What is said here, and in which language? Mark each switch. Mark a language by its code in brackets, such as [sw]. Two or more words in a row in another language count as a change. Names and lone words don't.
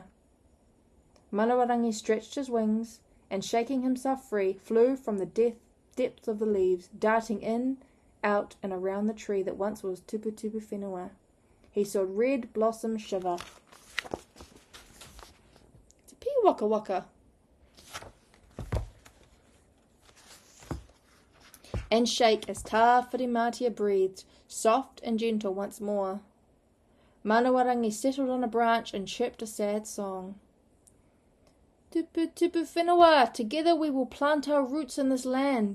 [en] Manawarangi stretched his wings, and shaking himself free, flew from the depths of the leaves, darting in, out, and around the tree that once was Tuputupu Whenua. He saw red blossoms shiver. It's a pea waka waka. And shake as Tāwhirimatia breathed, soft and gentle once more. Manawarangi settled on a branch and chirped a sad song. Tuputupu Whenua, together we will plant our roots in this land.